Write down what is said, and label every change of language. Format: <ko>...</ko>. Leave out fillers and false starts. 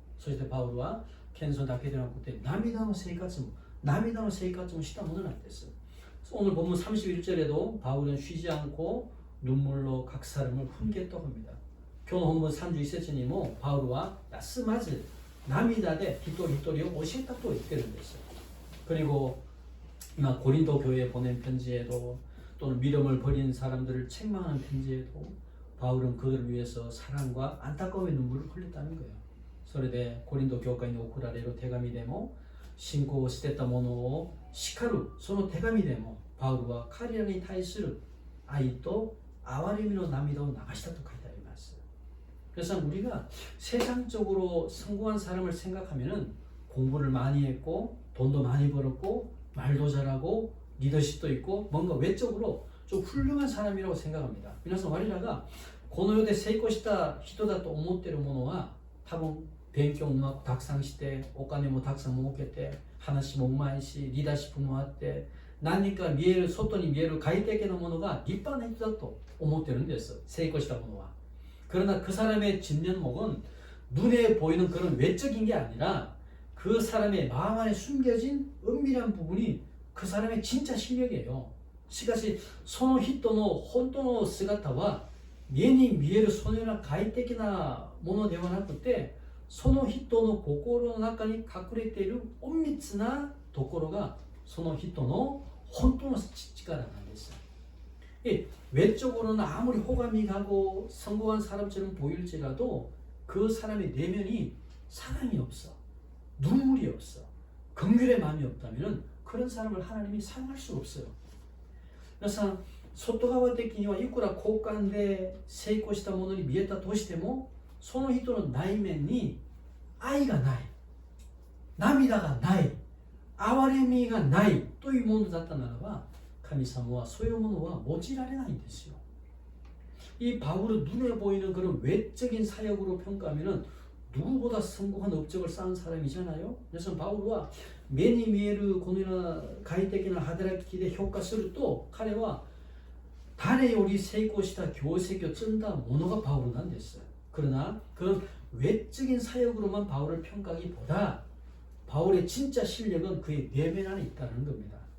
<ko>그래서 바울은 겸손</ko> <ja>だけでなくて涙の生活もしたものなんです.</ja> <ko>오늘 본문 31절에도 바울은 쉬지 않고 눈물로 각 사람을 훈계했다고 합니다. 교훈 본문</ko> <ja>31節にも</ja> <ko>바울은</ko> <ja>休まず涙で一人一人を教えたと言ってるんです.</ja> <ko>그리고 고린도 교회에 보낸 편지에도 또는 믿음을 버린 사람들을 책망하는 편지에도 바울은 그들을 위해서 사랑과 안타까움의 눈물을 흘렸다는 거예요.</ko> <ja>それで</ja> <ko>고린도 교회에</ko> <ja>送られる手紙でも信仰を捨てた者を叱るその手紙でもバウルは彼らに対する愛と憐れみの涙を流したと書いてあります.</ja> <ko>그래서 우리가 세상적으로 성공한 사람을 생각하면은 공부를 많이 했고 돈도 많이 벌었고 말도 잘하고 리더십도 있고 뭔가 외적으로 좀 훌륭한 사람이라고 생각합니다. 그래서 우리가</ko> <ja>この世で成功した人だと思っているものは多分勉強もたくさんしてお金もたくさん儲けて話もうまいしリーダーシップもあって何か見える外に見える外的なものが立派な人だと思ってるんです. 成功したものは.</ja> <ko>그러나 그 사람의 진면목은 눈에 보이는 그런 외적인 게 아니라 그 사람의 마음 안에 숨겨진 은밀한 부분이 그 사람의 진짜 실력이에요.</ko> <ja>しかしその人の本当の姿は目に見えるそのような外的なものではなくてその人の心の中に隠れている隠密なところがその人の本当の力なんです.</ja> <ko>외적으로는 아무리 호감이 가고 성공한 사람처럼 보일지라도 그 사람의 내면이 사랑이 없어. 눈물이 없어. 긍휼의 마음이 없다면 그런 사람을 하나님이 사용할 수 없어요. 그래서</ko> <ja>外側的にはいくら交換で成功したものに見えたとしても、その人の内面に愛がない、涙がない、憐れみがないというものだったならば、神様はそういうものは用いられないんですよ。</ja> <ko>이 바울은 눈에 보이는 그런 외적인 사역으로 평가하면은 누구보다 성공한 업적을 쌓은 사람이잖아요. 그래서 바울과</ko> <ja>目に見えるこのような外的な働きで評価すると、彼は誰より成功した業績を積んだものがバウルなんです.</ja> <ko>그러나 그런 외적인 사역으로만 바울을 평가하기보다 바울의 진짜 실력은 그의 내면 안에 있다는 겁니다.</ko>